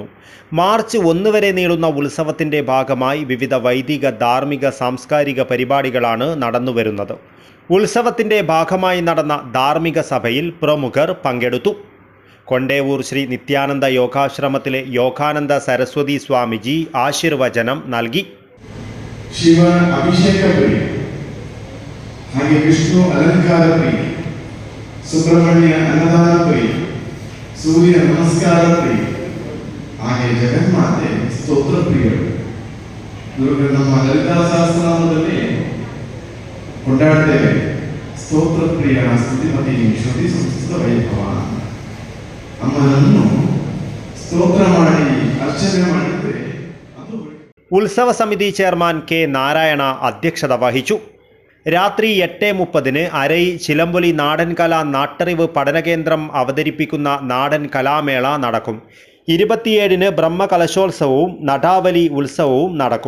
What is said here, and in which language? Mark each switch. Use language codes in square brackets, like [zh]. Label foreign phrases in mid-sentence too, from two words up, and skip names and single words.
[ml] മാർച്ച് 1 വരെ നീളുന്ന ഉത്സവത്തിൻ്റെ ഭാഗമായി വിവിധ വൈദിക, ധാർമ്മിക, സാംസ്കാരിക പരിപാടികളാണ് നടന്നുവരുന്നത്. ഉത്സവത്തിൻ്റെ ഭാഗമായി നടന്ന ധാർമ്മിക സഭയിൽ പ്രമുഖർ പങ്കെടുത്തു. കൊണ്ടേവൂർ ശ്രീ നിത്യാനന്ദ യോഗാശ്രമത്തിലെ യോഗാനന്ദ സരസ്വതി സ്വാമിജി ആശീർവചനം നൽകി. [kn] ಶಿವ ಅಭಿಷೇಕ ಪ್ರಿಯ, ಹಾಗೆ ವಿಷ್ಣು ಅಲಂಕಾರ ಪ್ರಿಯ, ಸುಬ್ರಹ್ಮಣ್ಯ ಅನ್ನದಾನ ಪ್ರಿಯ, ಸೂರ್ಯ ನಮಸ್ಕಾರ ಪ್ರಿಯ, ಹಾಗೆ ಜಗನ್ಮಾತೆ ಸ್ತೋತ್ರ ಪ್ರಿಯರು. ಇವರು ನಮ್ಮ ಲಲಿತಾ ಸಹಸ್ರನಾಮದಲ್ಲಿ ಕೊಂಡಾಡ್ತೇವೆ. ಸ್ತೋತ್ರ ಪ್ರಿಯ ಸ್ತುತಿಪತಿ ಶ್ರುತಿ ಸಂಸ್ಕೃತ ವೈಭವ. ಅಮ್ಮನನ್ನು ಸ್ತೋತ್ರ ಮಾಡಿ ಅರ್ಚನೆ ಮಾಡಿದ್ರೆ [ml] ഉത്സവ സമിതി ചെയർമാൻ കെ നാരായണ അധ്യക്ഷത വഹിച്ചു. രാത്രി 8:30 അരൈ ചിലമ്പൊലി നാടൻ കലാ നാട്ടറിവ് പഠനകേന്ദ്രം അവതരിപ്പിക്കുന്ന നാടൻ കലാമേള നടക്കും. 27 ബ്രഹ്മകലശോത്സവവും നടാവലി ഉത്സവവും നടക്കും.